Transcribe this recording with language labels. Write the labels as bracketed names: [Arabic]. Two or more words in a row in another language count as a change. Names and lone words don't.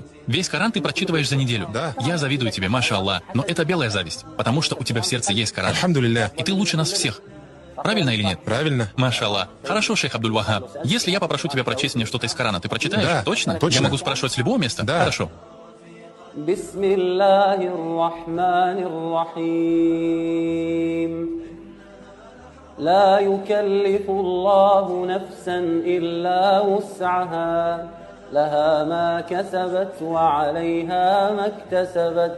[Russian] Весь Коран ты прочитываешь за неделю? Да. Я завидую тебе, машаллах. Но это белая зависть, потому что у тебя в сердце есть Коран. Альхамдулилля. И ты лучше нас всех. Правильно или нет? Правильно. Машаллах. Хорошо, шейх Абдуль-Вахаб. Если я попрошу тебя прочесть мне что-то из Корана, ты прочитаешь? Да, Точно? точно. Я могу спрашивать с любого места? Да. Хорошо. [Arabic] بسم الله الرحمن الرحيم لا يكلف الله نفسا إلا وسعها لها ما كسبت وعليها ما اكتسبت.